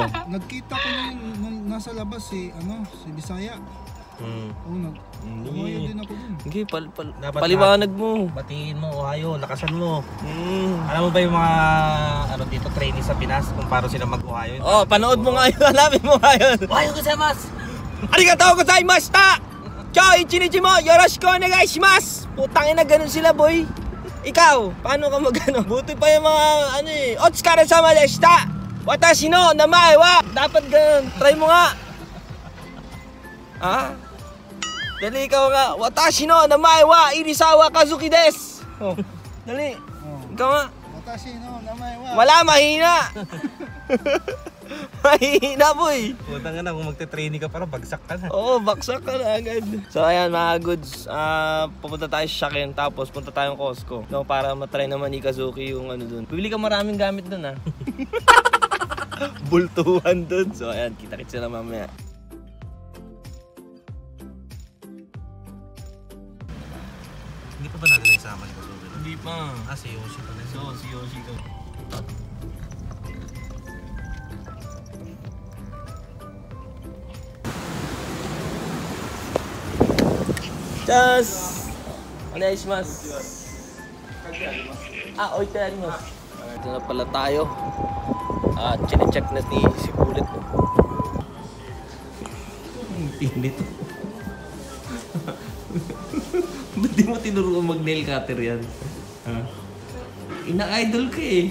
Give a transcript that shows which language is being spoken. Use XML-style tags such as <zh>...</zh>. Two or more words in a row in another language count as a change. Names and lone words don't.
<tl>nagkita ko na yung nasa labas si Bisaya. Oo, Umayo din ako dun. Sige, Dapat paliwanag mo. Batiin mo, Ohio, lakasan mo. Mm. Alam mo ba yung mga dito training sa Pinas kung paano sila mag-Ohio? Oh, panood mo nga yun. Hanapin mo nga yun.</tl> <ja>おはようございます! ありがとうございました！Ciao、一日も! よろしくお願いします!</ja> <tl>Putang ina, ganun sila, boy. Ikaw, paano ka mag-ano? Buti pa yung mga,</tl> <ja>お疲れ様でした! 私の名前は!</ja> <tl>Dapat ganun. Try mo nga. Ah? Dali ikaw nga.</tl> <ja>Watashi no namae wa Irisawa Kazuki desu!</ja> <tl>Oh, dali. Ikaw nga.</tl> <ja>私の名前は.</ja> <tl>Wala, mahina. Mahina, boy. Putang na, kung magte-training ka para bagsak ka na. Oo, baksak ka na agad. So ayan mga goods, pupunta tayo sa Shaken, tapos punta tayong Costco. No, para matry naman ni Kazuki yung dun. Bibili ka maraming gamit dun ha. Bultuhan dun. So ayan, kita-kits na mamaya. Hindi pa ba natin naisama ni Kazuki? Hindi pa. Si Yoshi pala. So, si Yoshi ka. Chas!</tl> <ja>お願いします。置いてあります.</ja> <tl>Ito na pala tayo. At chine-check na si Bullet. Pinit. Ba't di mo tinuruan mag-nail cutter yan? Ha? Ina-idol ka eh.</tl>